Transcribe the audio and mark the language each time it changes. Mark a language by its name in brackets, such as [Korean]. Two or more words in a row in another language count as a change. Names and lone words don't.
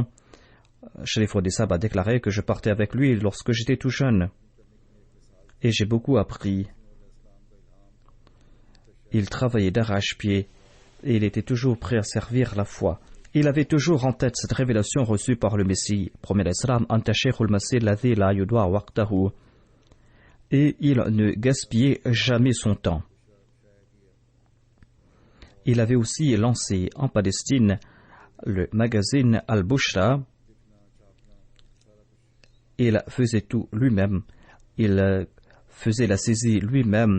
[French] Sharif Odessab a déclaré que je partais avec lui lorsque j'étais tout jeune. Et j'ai beaucoup appris. Il travaillait d'arrache-pied et il était toujours prêt à servir la foi. Il avait toujours en tête cette révélation reçue par le Messie, promet l'Islam, [Arabic] أنت شيخ المسيح الذي لا يُضاع وقته. [French] Et il ne gaspillait jamais son temps. Il avait aussi lancé en Palestine le magazine Al-Bushra. Il faisait tout lui-même. Il faisait la saisie lui-même.